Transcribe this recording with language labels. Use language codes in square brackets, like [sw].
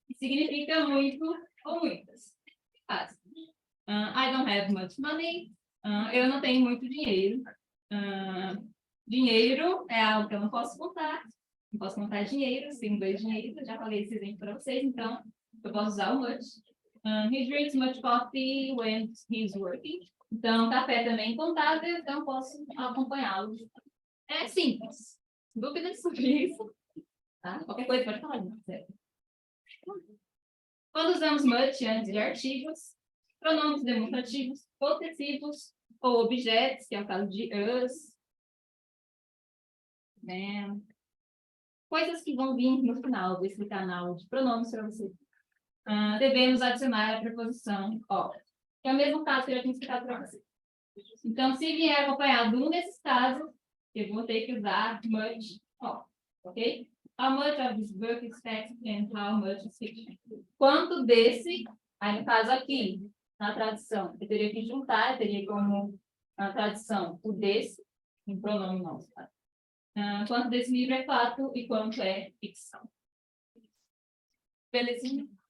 [pt] Significa muito ou muitas. Fácil. [en] I don't have much money. [pt] Eu não tenho muito dinheiro. Dinheiro é algo que eu não posso contar. Não posso contar dinheiro, tem 2 dinheiros. Eu já falei esse exemplo para vocês, então eu posso usar o much. [en] He drinks much coffee when he's working. [pt] Então, café também é contável, então posso acompanhá-lo. É simples. Dúvidas sobre isso? Tá? Qualquer coisa pode falar. Quando usamos much antes de artigos, pronomes demonstrativos, possessivos ou objetos, que é o caso de us. Coisas que vão vir no final desse canal de pronomes para vocês. Devemos adicionar a preposição of, que é o mesmo caso que eu já tinha explicado para vocês. Então, se vier acompanhado de um desses casos, eu vou ter que usar much of, ok? [en] How much of this book is fact and how much is fiction? [pt] Quanto desse, aí no caso aqui, na tradução, eu teria que juntar, eu teria como na tradução o desse, em pronome não, tá? Quanto desse livro é fato e quanto é ficção. Belezinha?